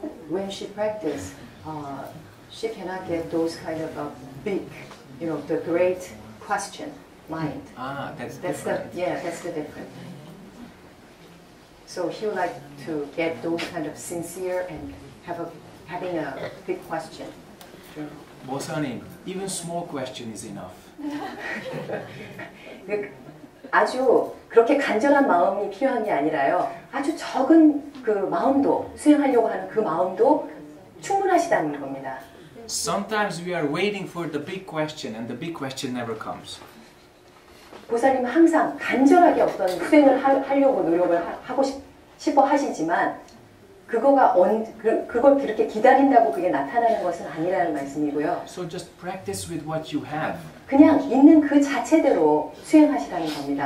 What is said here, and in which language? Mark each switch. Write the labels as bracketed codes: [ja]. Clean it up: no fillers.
[en] When she practice, she cannot get those kind of big, the great question mind. That's different. That's the difference. So he would like to get those kind of sincere and having a big question. Bosanim, even small question is enough. [ko] 아주 그렇게 간절한 마음이 필요한 게 아니라요. 아주 적은 그 마음도 수행하려고 하는 그 마음도 충분하시다는 겁니다. [en] Sometimes we are waiting for the big question and the big question never comes. [ko] 보살님은 항상 간절하게 어떤 수행을 하려고 노력을 하고 싶어 하시지만 그걸 그렇게 기다린다고 그게 나타나는 것은 아니라는 말씀이고요. [en] So just practice with what you have. [ko] 그냥 있는 그 자체대로 수행하시라는 겁니다.